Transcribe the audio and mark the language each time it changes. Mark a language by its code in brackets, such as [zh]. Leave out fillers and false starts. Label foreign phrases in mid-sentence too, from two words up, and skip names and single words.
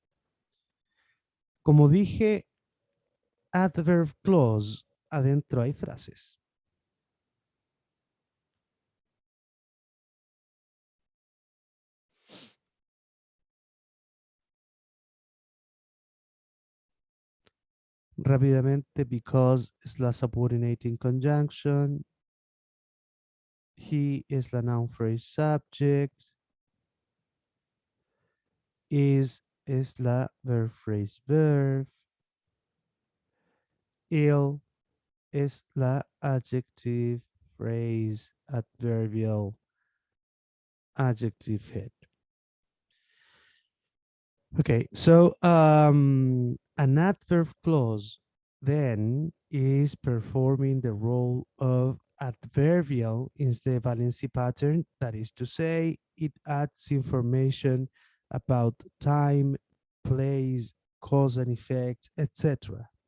[es] Como dije, [en] adverb clause, [es] adentro hay frases. Rápidamente, because es la [en] subordinating conjunction, he [es] es la [en] noun phrase subject, is [es] es la [en] verb phrase verb, ill [es] es la [en] adjective phrase, adverbial, adjective head. Okay, so an adverb clause then is performing the role of adverbial in the valency pattern. That is to say, it adds information about time, place, cause and effect, etc.